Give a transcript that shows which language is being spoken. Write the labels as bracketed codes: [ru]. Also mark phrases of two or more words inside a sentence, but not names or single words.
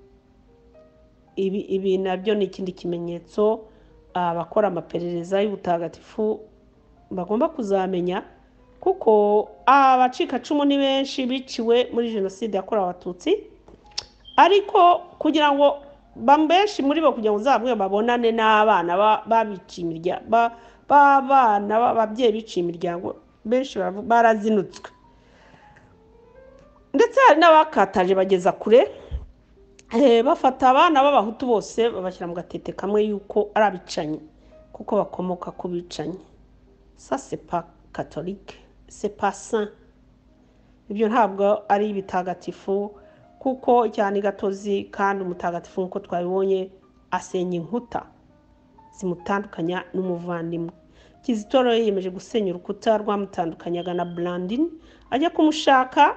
[rw] Ibi nabyo ni ikindi kimenyetso abakora amaperereza y'ubutagatifu bagomba kuzamenya, kuko abacikacumu ni benshi biciwe muri jenoside yakorewe abatutsi, ariko kugira ngo benshi muri bo kugira ngo uzabwe babonane n'abana babiciye imiryango, b'abana b'ababyeyi biciye imiryango, benshi barazinutswe, ndetse hari n'abakataje bageza kure, bafata abana b'abahutu bose babashyira mu gatete kamwe yuko ari abicanyi kuko bakomoka ku bicanyi. [fr] Ça c'est pas catholique, c'est pas saint. [rw] Ibyo ntabwo ari ibitagatifu, kuko cyane gatozi kandi umutagatifu nk'uko twabibonye asenya inkuta zimutandukanya n'umuvandimwe. Kizito rero yiyemeje gusenya urukuta rwamutandukanyaga na Blandine, ajya kumushaka.